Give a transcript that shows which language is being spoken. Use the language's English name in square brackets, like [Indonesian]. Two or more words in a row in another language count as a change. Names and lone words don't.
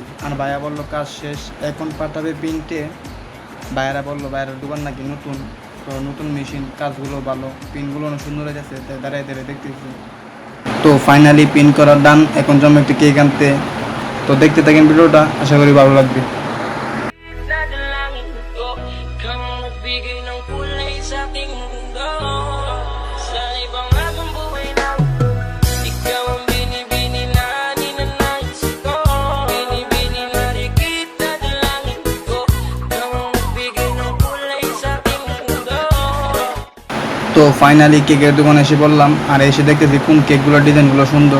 [Bangla] আর ভাইয়া বললো কাজ শেষ, এখন পাঠাবে প্রিন্টে। ভাইয়ারা বললো ভাইয়ারা দোকান নাকি নতুন, তো নতুন মেশিন, কাজগুলো ভালো, প্রিন্টগুলো অনেক সুন্দর হয়ে যাচ্ছে, তাই দাঁড়ায় দাঁড়িয়ে দেখতেছি। তো ফাইনালি প্রিন্ট করার ডান, এখন জন্য একটি কেক আনতে। তো দেখতে থাকেন ভিডিওটা, আশা করি ভালো লাগবে। [Filipino] Sa aking mundo, sa ibang akong buhay na ikaw ang binibini na ninanais ko, binibini na kita dalangin ko, ikaw ang nagbigay ng kulay sa aking mundo। [Bangla] তো ফাইনালি কেকের দোকানে এসে বললাম, আর এসে দেখতেছি কোন কেকগুলোর ডিজাইনগুলো সুন্দর।